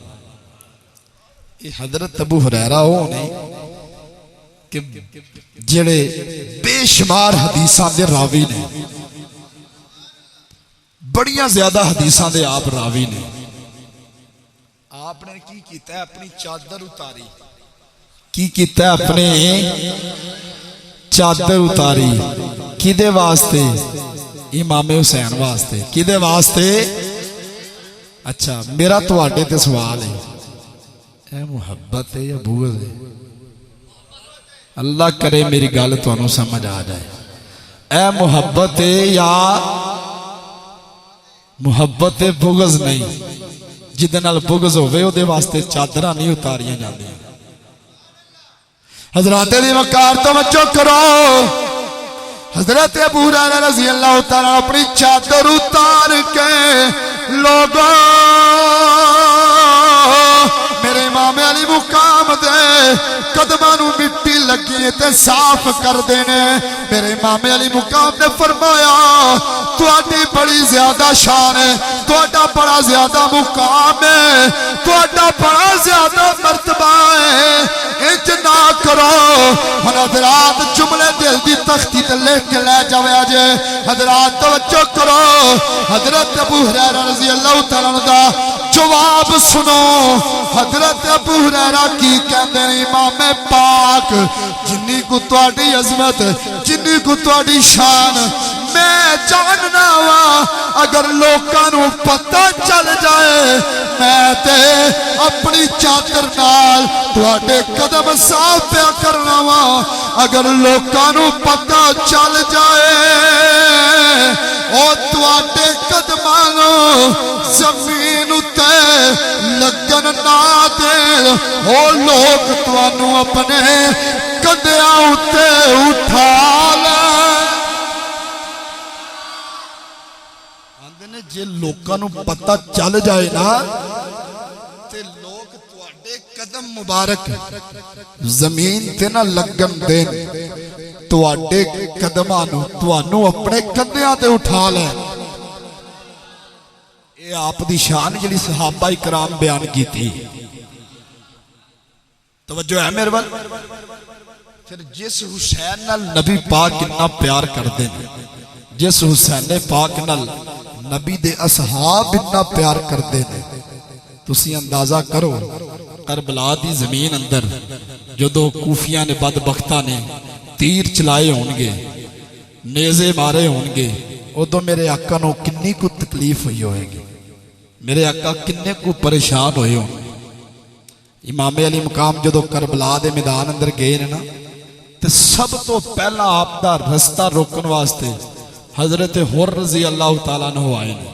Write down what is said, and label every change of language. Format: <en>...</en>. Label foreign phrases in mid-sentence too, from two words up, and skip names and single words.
<pa>یہ حضرت ابو ہریرہ ہو نہیں کہ جڑے بے شمار حدیثاں دے راوی نے بڑیاں زیادہ حدیثاں دے آپ راوی نے. آپ نے کی کیتا ہے اپنی چادر اتاری. کی کیتا ہے اپنے چادر اتاری کدے واسطے؟ امام حسین واسطے. کدے واسطے؟ اچھا میرا تواڈے تے سوال ہے اے محبت ہے یا بغض ہے؟ اللہ کرے میری گل تانوں سمجھ آ جائے. اے محبت ہے یا محبت بغض نہیں؟ جہدے نال بغض ہوے اودے واسطے چادراں نہیں اتاریاں جاندیاں. حضرات دی وقار توجہ کرو. حضرت ابو ہریرہ</pa> <ar>رضی اللہ تعالیٰ</ar> <pa>اپنی چادر اتار کے لوگوں میرے امام علی مقام دے قدماں نوں مٹی لگی تے صاف کر دینے. میرے امام علی مقام نے فرمایا تواڈی بڑی زیادہ شان ہے, تواڈا بڑا زیادہ مقام ہے, تواڈا بڑا زیادہ مرتبہ ہے. انج نہ کرو. حضرات جملے دل دی تختی تے لکھ کے لے جاوے جے. حضرات توجہ کرو. حضرت ابو ہریرہ</pa> <ar>رضی اللہ تعالیٰ عنہ</ar> <pa>دا جواب سنو. حضرت ابو ہریرہ کی کہندے ہیں امام پاک جنی کو تواڈی عظمت جنی کو تواڈی شان میں جاننا وا اگر لوکاں نوں پتہ چل جائے میں تے اپنی چادر نال تواڈے قدم صاف پیا کرنا وا. اگر لوکاں نوں پتہ چل جائے او تواڈے قدماں نوں زمین اُتے لگن نہ دے او لوگ تانوں اپنے کندھیاں اُتے اٹھا لے. جے لوکاں نوں پتہ چل جائے نا تے لوگ تواڈے قدم مبارک زمین تے نہ لگن دین, تواڈے قدماں نوں تانوں اپنے کندھیاں تے اٹھا لے. اے آپ دی شان جڑی صحابہ کرام بیان کیتی. توجہ ہے میرے وال. پھر جس حسین نال نبی پاک کتنا پیار کردے نے, جس حسین پاک نال نبی دے اصحاب اتنا پیار کردے نے, تسی اندازہ کرو کربلا دی زمین اندر جدو کوفیاں نے بدبختاں نے تیر چلائے ہونگے نیزے مارے ہونگے ادو میرے آقا نو کنی کو تکلیف ہوئی ہوئے گی, میرے آقا کنے کو پریشان ہوئے ہوں. امام علی مقام جدو کربلا دے میدان اندر گئے نا تے سب تو پہلا آپ دا رستہ روکن واسطے حضرت حر</pa> <ar>رضی اللہ تعالیٰ عنہ</ar> <pa>آئے نے.</pa>